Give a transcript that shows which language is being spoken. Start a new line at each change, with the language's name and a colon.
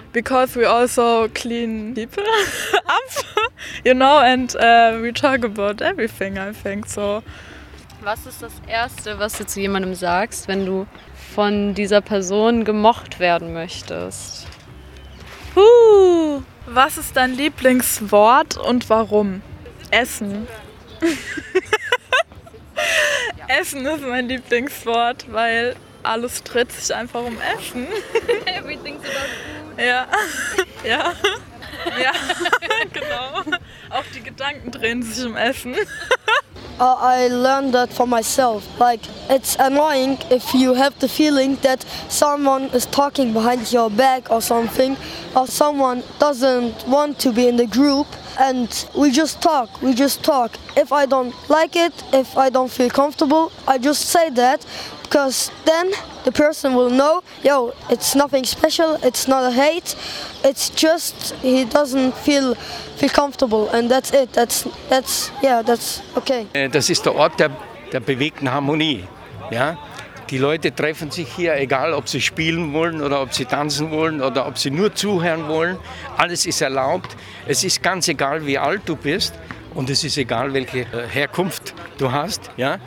English: Because we also clean people up, you know, and we talk about everything, I think, so.
German: Was ist das Erste, was du zu jemandem sagst, wenn du von dieser Person gemocht werden möchtest? Was ist dein Lieblingswort und warum? Essen. Essen ist mein Lieblingswort, weil alles dreht sich einfach um Essen.
English: Everything's about food.
German: Ja. Ja. Ja, genau. Auch die Gedanken drehen sich um Essen.
English: I learned that for myself. Like, it's annoying if you have the feeling that someone is talking behind your back or something, or someone doesn't want to be in the group, and we just talk. If I don't like it, if I don't feel comfortable, I just say that, because then the person will know, yo, it's nothing special, it's not a hate, it's just he doesn't feel comfortable, and that's it, that's okay.
German: Das ist der Ort der bewegten Harmonie, ja. Die Leute treffen sich hier, egal ob sie spielen wollen oder ob sie tanzen wollen oder ob sie nur zuhören wollen, alles ist erlaubt. Es ist ganz egal, wie alt du bist und es ist egal, welche Herkunft du hast, ja.